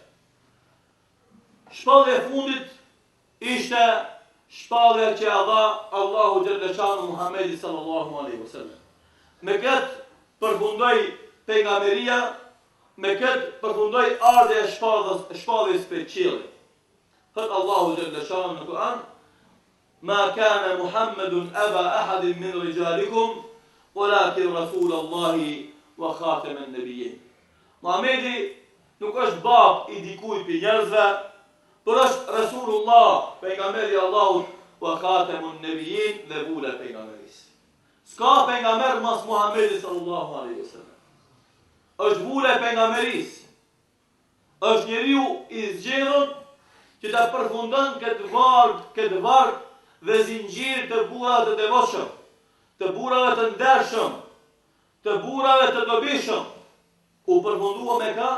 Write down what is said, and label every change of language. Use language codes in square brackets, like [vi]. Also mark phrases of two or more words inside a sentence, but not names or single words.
[sq] Shpallja e fundit ishte shpallja që ia dha Allahu [ar] جل شأنه [sq] Muhamedit [ar] صلى الله عليه وسلم. [sq] Me këtë përfundoi pejgamberia, me këtë përfundoi ardha e shpalljes së qiellit. Thot Allahu [ar] جل شأنه [sq] në Kur'an: [ar] "ما كان محمد أبا أحد من رجالكم ولكن رسول الله وخاتم النبيين." [sq] Muhamedi nuk është bab i dikujt për njerëzve, por është Rasulullah, pejgamberi i Allahut, [ar] وخاتم النبيين [sq] dhe vula e pejgamberisë. S'ka pejgamber mas Muhamedit [ar] صلى الله عليه وسلم. [sq] Është vula e pejgamberisë. Është njeriu i zgjedhur që ta përfundon këtë varg dhe zinxhir të burrave të devotshëm, të burrave të ndershëm, të burrave të dobishëm, u përfundua me ka?